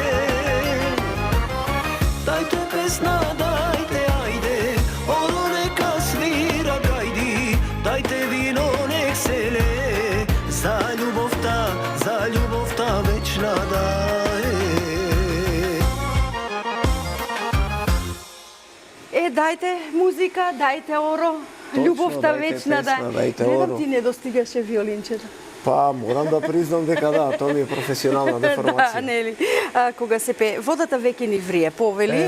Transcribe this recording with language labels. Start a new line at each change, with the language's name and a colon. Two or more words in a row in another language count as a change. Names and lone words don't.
Macedonian: Дајте песна, дајте ајде, оно нека свира гајди, дајте вино нек се ле, за љубовта вечна даје. дајте музика, дајте оро, љубовта дајте вечна, песна, дајте Гледам оро. ти не достигаше виолинчето. Па, морам да признам дека да, тоа ми е професионална Да, деформација. нели. Кога се пее, водата веќе ни врие, повели.